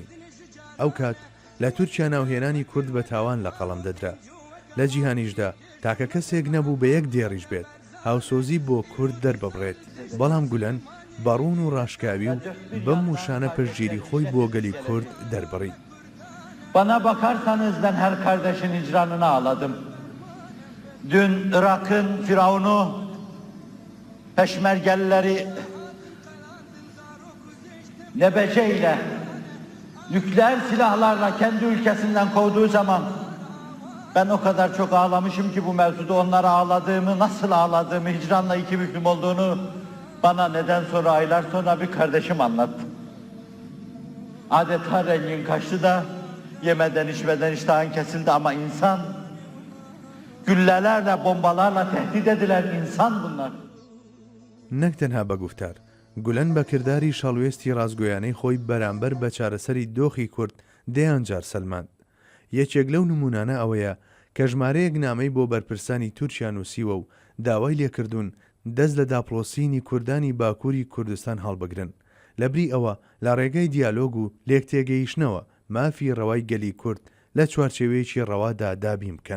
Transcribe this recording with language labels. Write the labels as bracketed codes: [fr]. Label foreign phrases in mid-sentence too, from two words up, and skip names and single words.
[ckb] ئەو کات لە تورکیا ناوهێنانی کورد بە تاوان لە قەڵەم دەدرا. لە جیهانیشدا تاکە کەسێک نەبوو بە یەک دێڕیش بێت هاوسۆزی بۆ کورد دەرببڕێت. بەڵام گولەن بەڕون و ڕاشکاوی و بەم وشانە پشتگیری خۆی بۆ گەلی کورد دەربڕی. [tr] Bana bakarsanız ben her kardeşin icranını ağladım. Dün Irak'ın Firavun'u, Peşmergelileri lebeceyle, nükleer silahlarla kendi ülkesinden kovduğu zaman ben o kadar çok ağlamışım ki bu mevzuda onlara ağladığımı, nasıl ağladığımı, hicranla iki büklüm olduğunu bana neden sonra aylar sonra bir kardeşim anlattı. Adeta rengin kaçtı da yemeden içmeden iştahın kesildi ama insan, güllelerle, bombalarla tehdit edilen insan bunlar. [ckb] نەک تەنها بە گوفتار گولەن بە کردداری شەڵوێستی ڕازگۆیانەی خۆی بەرامبەر بە چارەسەری دۆخی کورد دەیان جار سەلماند. یەکێک لەو نمونانە ئەوەیە کە ژمارەیەک نامەی بۆ بەرپرسانی تورکیا نووسیوە و داوای لێکردوون دەست لە داپڵۆسینی کوردانی باکووری کوردستان هەڵبگرن لەبری ئەوە لە ڕێگەی دیالۆگ و لێکتێگەیشتنەوە مافی ڕەوای گەلی کورد لە چوارچێوەیەکی ڕەوادا دابیم بکەن.